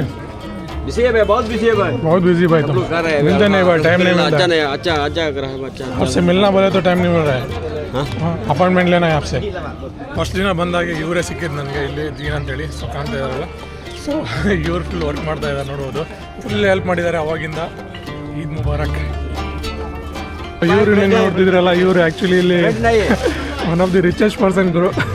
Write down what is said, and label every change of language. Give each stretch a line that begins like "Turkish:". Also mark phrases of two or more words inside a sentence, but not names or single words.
Hindi: है भाई, बहुत बिजी है भाई, बहुत बिजी भाई. तुम मिलते नहीं भाई, टाइम नहीं मिलता. अच्छा कर रहा है बच्चा. आपसे मिलना बोले तो टाइम नहीं मिल रहा है. ಅಪಾಯಿಂಟ್ಮೆಂಟ್ लेना है आपसे.
Kannada: ಫಸ್ಟ್ ದಿನ ಬಂದಾಗ ಇವರೇ ಸಿಕ್ಕಿದ್ದು ನನಗೆ ಇಲ್ಲಿ ದೀನ್ ಅಂತೇಳಿ. ಸೊ ಕಾಣ್ತಾ ಇದ್ದಾರಲ್ಲ, ಸೊ ಇವ್ರು
English: full work
Kannada: ಮಾಡ್ತಾ ಇದ್ದಾರೆ ನೋಡ್ಬೋದು.
English: full help
Kannada: ಮಾಡಿದ್ದಾರೆ ಅವಾಗಿಂದ.
Arabic: عيد مبارك.
Kannada: ಇವರು ನೋಡ್ತಿದ್ರಲ್ಲ, ಇವರು ಆ್ಯಕ್ಚುಲಿ ಇಲ್ಲಿ
English: one of the richest person
Kannada: ಗುರು.